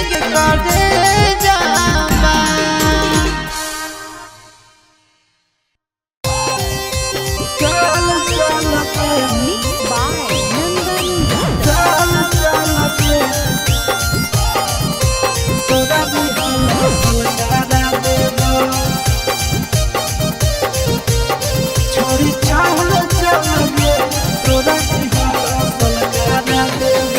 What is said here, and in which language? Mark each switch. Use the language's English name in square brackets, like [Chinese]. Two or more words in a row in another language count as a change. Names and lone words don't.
[Bhojpuri] करे जामा चल चल के [English] Mixed by Nandan [Bhojpuri] चल चल के तोरा भी सुधारा देबो छोड़ी चल चल के तोरा भी सुधारा देबो